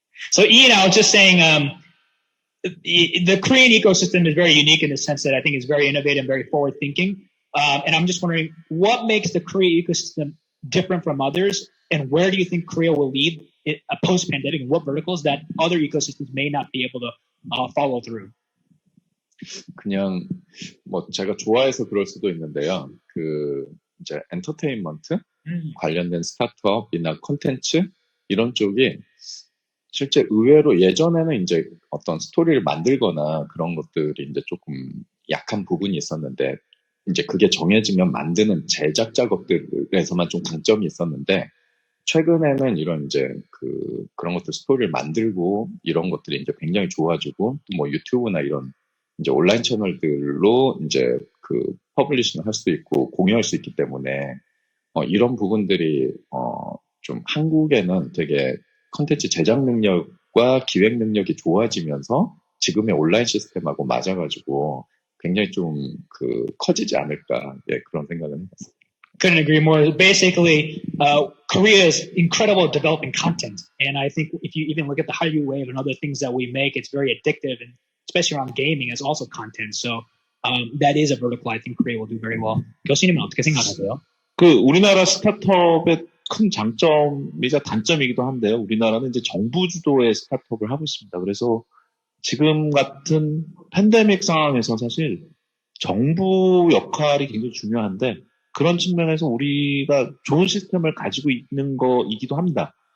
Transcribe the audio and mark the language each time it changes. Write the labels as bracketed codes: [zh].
[en] So Ian, I was just saying the Korean ecosystem is very unique in the sense that I think it's very innovative, very forward-thinking. And I'm just wondering, what makes the Korea ecosystem different from others? And where do you think Korea will lead post-pandemic? And what verticals that other ecosystems may not be able to follow through? [ko] 그냥 제가 좋아해서 그럴 수도 있는데요. 이제 엔터테인먼트 관련된 스타트업이나 콘텐츠 이런 쪽이 실제 의외로 예전에는 이제 어떤 스토리를 만들거나 그런 것들이 이제 조금 약한 부분이 있었는데, 이제 그게 정해지면 만드는 제작 작업들에서만 좀 강점이 있었는데, 최근에는 이런 이제 그런 것들 스토리를 만들고 이런 것들이 이제 굉장히 좋아지고, 또 유튜브나 이런 이제 온라인 채널들로 이제 퍼블리싱을 할 수 있고 공유할 수 있기 때문에 이런 부분들이 좀 한국에는 되게 컨텐츠 제작 능력과 기획 능력이 좋아지면서 지금의 온라인 시스템하고 맞아가지고 굉장히 좀 커지지 않을까, 그런 생각을 해봤습니다. [en] Couldn't agree more. Basically, Korea is incredible at developing content, and I think if you even look at the Hallyu Wave and other things that we make, it's very addictive, and especially around gaming, it's also content. So that is a vertical I think Korea will do very well. [ko] 교수님은 어떻게 생각하세요? 우리나라 스타트업의 큰 장점이자 단점이기도 한데요. 우리나라는 이제 정부 주도의 스타트업을 하고 있습니다. 그래서 지금 같은 팬데믹 상황에서 사실 정부 역할이 굉장히 중요한데, 그런 측면에서 우리가 좋은 시스템을 가지고 있는 거이기도 합니다.